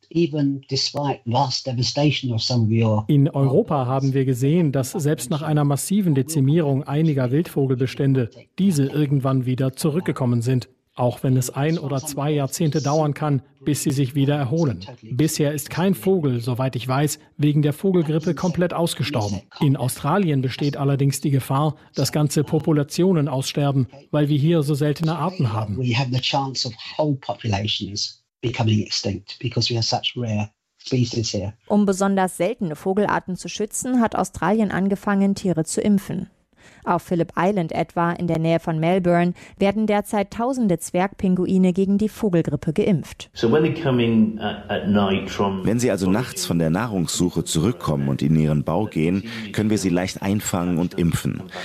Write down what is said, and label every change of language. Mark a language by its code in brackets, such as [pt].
[de] In Europa haben wir gesehen, dass selbst nach einer massiven Dezimierung einiger Wildvogelbestände diese irgendwann wieder zurückgekommen sind, auch wenn es ein oder zwei Jahrzehnte dauern kann, bis sie sich wieder erholen. Bisher ist kein Vogel, soweit ich weiß, wegen der Vogelgrippe komplett ausgestorben. In Australien besteht allerdings die Gefahr, dass ganze Populationen aussterben, weil wir hier so seltene Arten haben. [en] Becoming extinct because we have such rare species here. [de] Um besonders seltene Vogelarten zu schützen, hat Australien angefangen, Tiere zu impfen. Auf Phillip Island etwa, in der Nähe von Melbourne, werden derzeit tausende Zwergpinguine gegen die Vogelgrippe geimpft. Wenn sie also nachts von der Nahrungssuche zurückkommen und in ihren Bau gehen, können wir sie leicht einfangen und impfen.